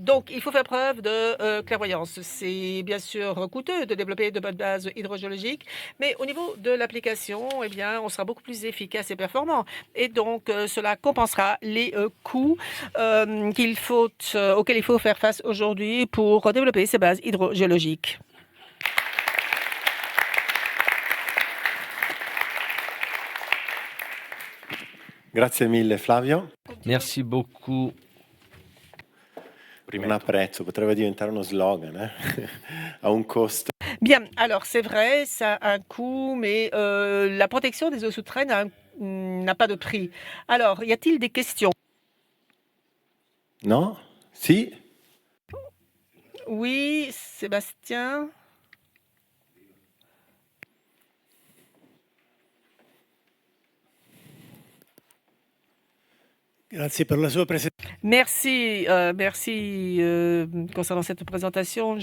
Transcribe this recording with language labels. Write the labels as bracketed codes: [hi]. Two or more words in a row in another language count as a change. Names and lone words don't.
[fr] Donc, il faut faire preuve de clairvoyance. C'est bien sûr coûteux de développer de bonnes bases hydrogéologiques, mais au niveau de l'application, eh bien, on sera beaucoup plus efficace et performant. Et donc, cela compensera les coûts auxquels il faut faire face aujourd'hui pour développer ces bases hydrogéologiques. [it] Grazie mille Flavio. [fr] Merci beaucoup. [it] Non apprezzo, potrebbe diventare uno slogan, a un costo. [fr] Bien, alors c'est vrai, ça a un coût, mais la protection des eaux souterraines n'a pas de prix. Alors, y a-t-il des questions? No? Si? Oui, Sébastien. Merci, merci concernant cette présentation.